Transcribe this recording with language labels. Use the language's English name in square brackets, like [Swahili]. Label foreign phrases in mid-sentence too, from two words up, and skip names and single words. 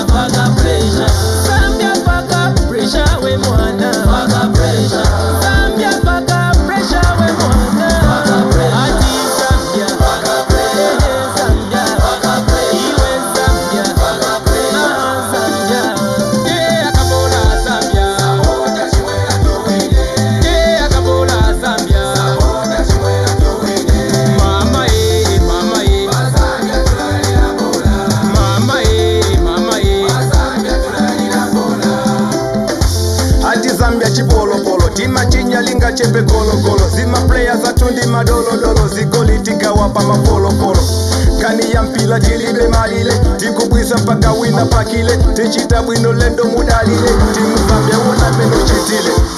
[Bemba] Paka pressure. Zambia paka pressure we mwana. Paka pressure. Zambia paka pressure we mwana. Paka pressure. Ati Zambia paka pressure. Zambia paka pressure. Iwe Zambia paka pressure. Zambia. Yeah, akabola Zambia. Yeah, akabola Zambia. [Nyanja] Mama mama mama Ati Zambia chipolo polo tima chinyalinga chepe kolo kolo zima players atundi madolo dolo zigoli tigawapa mapolo polo kani ya mpila jilibe malile tikubwisa mpaka wina pakile tichita bwino lendo mudalile timu Zambia wona meno chitile.